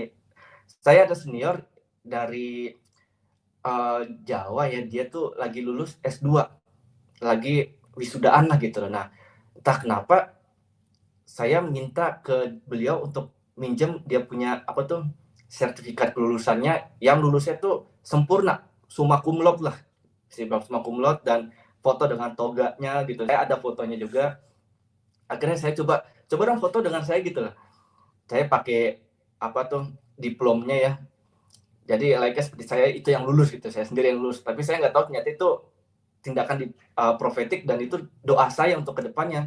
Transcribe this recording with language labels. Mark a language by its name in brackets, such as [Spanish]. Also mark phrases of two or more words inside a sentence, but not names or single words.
[Indonesian] Saya ada senior dari Jawa ya, dia tuh lagi lulus S2, lagi wisudaan lah gitu loh. Nah, entah kenapa saya minta ke beliau untuk minjem dia punya apa tuh, sertifikat kelulusannya yang lulusnya tuh sempurna, [Latin] summa cum laude lah, summa cum laude, [Indonesian] dan foto dengan toganya gitu. Saya ada fotonya juga. Akhirnya saya coba dong foto dengan saya gitu loh. Saya pakai apa tuh, diplomnya ya. Jadi seperti saya itu yang lulus gitu, saya sendiri yang lulus. Tapi saya nggak tahu ternyata itu tindakan profetik, dan itu doa saya untuk kedepannya.